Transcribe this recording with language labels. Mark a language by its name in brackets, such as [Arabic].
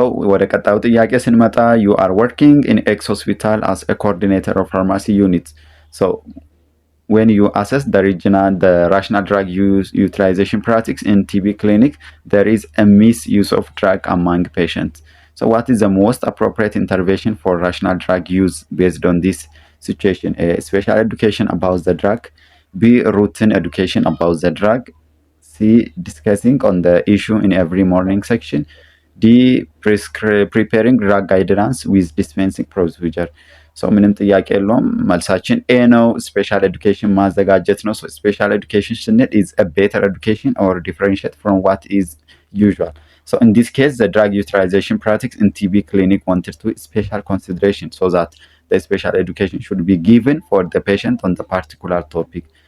[Amharic] ወደ ቀጣዩ ጥያቄ ስንመጣ [English] you are working in X hospital as a coordinator of pharmacy unit. When you assess the rational drug utilization practice in TB clinic, there is a misuse of drug among patients. So what is the most appropriate intervention for rational drug use based on this situation? A. Special education about the drug. B. Routine education about the drug. C. Discussing on the issue in every morning section. D. Preparing drug guidance with dispensing procedure. [Amharic] ምንም ጥያቄ የለውም። መልሳችን ኤ ነው። ስፔሻል ኤዱኬሽን ማዘጋጀት ነው። ስፔሻል ኤዱኬሽን ስንል [English] is a better education or differentiate from what is usual. In this case, the drug utilization practice in TB clinic wanted to special consideration so that the special education should be given for the patient on the particular topic.